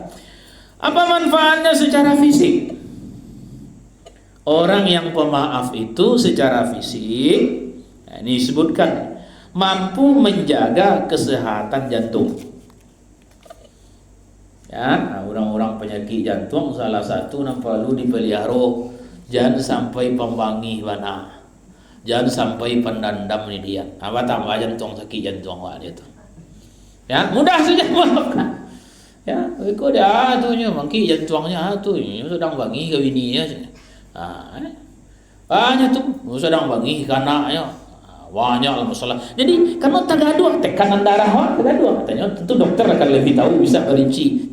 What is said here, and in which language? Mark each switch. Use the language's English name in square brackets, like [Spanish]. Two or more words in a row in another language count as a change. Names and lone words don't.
[Indonesian] Apa manfaatnya secara fisik? Orang yang pemaaf itu secara fisik, ini disebutkan, mampu menjaga kesehatan jantung. Ya, orang-orang penyakit jantung salah satu yang perlu dipelihara, jangan sampai pembangi bana, jangan sampai pendandam ni dia. [Minangkabau] Apa tambah jantung sakit jantung awak dia tu. [Indonesian] Ya, mudah saja memaafkan. [Minangkabau] Ya, ikut dia tu nya mangki jantungnya tu sedang bangi ke bininya. Banyak tu sedang bangi ke anaknya. [Indonesian] Banyaklah masalah. Jadi kalau tergaduh tekanan darah awak tergaduh, katanya tentu dokter akan lebih tahu, bisa merinci.